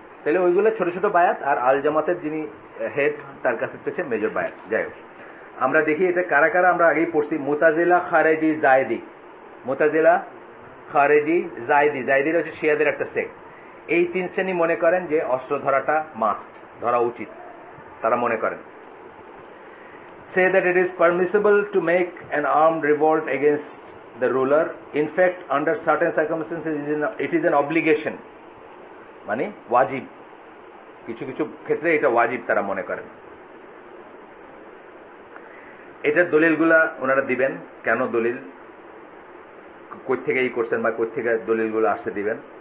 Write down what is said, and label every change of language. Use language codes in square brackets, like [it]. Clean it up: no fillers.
[bn] তাহলে ওইগুলো ছোট ছোট বায়াত, আর আল জামাতের যিনি হেড তার কাছে হচ্ছে মেজর বায়াত। যাই হোক, আমরা দেখি এটা কারা কারা আমরা আগেই পড়ছি। মুতাজিলা, খারেজি, জায়দি। মুতাজিলা, খারেজি, জায়দি। জায়দির হচ্ছে শিয়াদের একটা সেক্ট। এই 3 শ্রেণী মনে করেন যে অস্ত্র ধরাটা মাস্ট, ধরা উচিত। তারা মনে করেন, [en] say that it is permissible to make an armed revolt against the ruler. In fact, under certain circumstances, it is an obligation. [bn] মানে ওয়াজিব, কিছু কিছু ক্ষেত্রে এটা ওয়াজিব তারা মনে করেন। এটার দলিলগুলা ওনারা দিবেন, কেন দলিল, কই থেকে এই করছেন বা কই থেকে দলিলগুলো আসতে দিবেন।